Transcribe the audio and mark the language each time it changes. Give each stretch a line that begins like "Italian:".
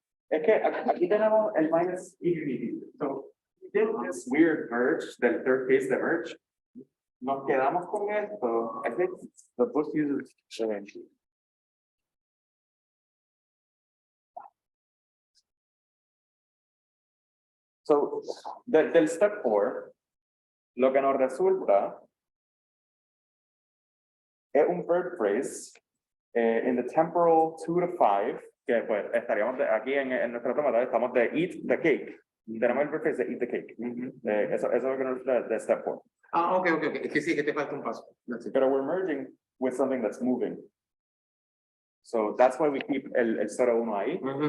Spanish: Es que aquí tenemos el minus infinity.
English: So, we did this weird merge, the third case de merge.
Spanish: Nos quedamos con esto.
English: I think the book uses eventually.
Spanish: So, del step 4, lo que nos resulta es un verb phrase
English: in the temporal 2 to 5,
Spanish: que pues estaríamos aquí en nuestra toma, estamos de eat the cake. Tenemos el verb phrase de eat the cake. Eso es lo que nos da de step 4. Ah, ok. Es que sí, que te falta un paso.
English: Pero we're merging with something that's moving. So that's why we keep
Spanish: el 0-1 ahí.